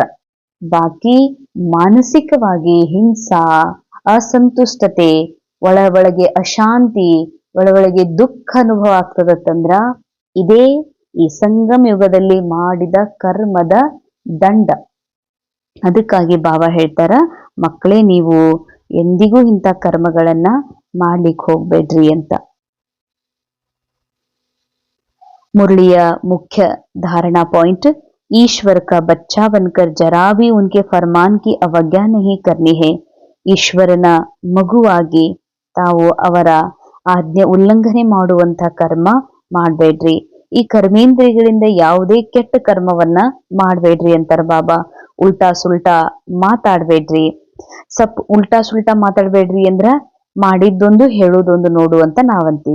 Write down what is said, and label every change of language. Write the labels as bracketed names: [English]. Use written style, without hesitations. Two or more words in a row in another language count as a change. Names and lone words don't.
[Kannada] ಬಾಕಿ ಮಾನಸಿಕವಾಗಿ ಹಿಂಸಾ, ಅಸಂತುಷ್ಟತೆ, ಒಳಗೆ ಅಶಾಂತಿ, ಒಳಗೆ ದುಃಖ ಅನುಭವ ಆಗ್ತದತ್ತಂದ್ರ ಇದೇ ಈ ಸಂಗಮ ಯುಗದಲ್ಲಿ ಮಾಡಿದ ಕರ್ಮದ ದಂಡ. ಅದಕ್ಕಾಗಿ ಬಾಬಾ ಹೇಳ್ತಾರ, ಮಕ್ಕಳೇ ನೀವು ಎಂದಿಗೂ ಇಂಥ ಕರ್ಮಗಳನ್ನ ಮಾಡ್ಲಿಕ್ಕೆ ಹೋಗ್ಬೇಡ್ರಿ ಅಂತ. [Hindi] मुरलिया मुख्य धारणा पॉइंट, ईश्वर का बच्चा बनकर जरा भी उनके फरमान की अवज्ञा नहीं करनी है. [Kannada] ಈಶ್ವರನ ಮಗುವಾಗಿ ತಾವು ಅವರ ಆಜ್ಞೆ ಉಲ್ಲಂಘನೆ ಮಾಡುವಂತ ಕರ್ಮ ಮಾಡಬೇಡ್ರಿ. ಈ ಕರ್ಮೇಂದ್ರಿಯಗಳಿಂದ ಯಾವುದೇ ಕೆಟ್ಟ ಕರ್ಮವನ್ನ ಮಾಡಬೇಡ್ರಿ ಅಂತಾರ ಬಾಬಾ. [Hindi] उल्टा सुल्टा [Kannada] ಮಾತಾಡ್ಬೇಡ್ರಿ. [Hindi] उल्टा सुल्टा [Kannada] ಮಾತಾಡ್ಬೇಡ್ರಿ ಅಂದ್ರ ಮಾಡಿದ್ದೊಂದು ಹೇಳೋದೊಂದು ನೋಡು ಅಂತ ನಾವಂತೀವಿ.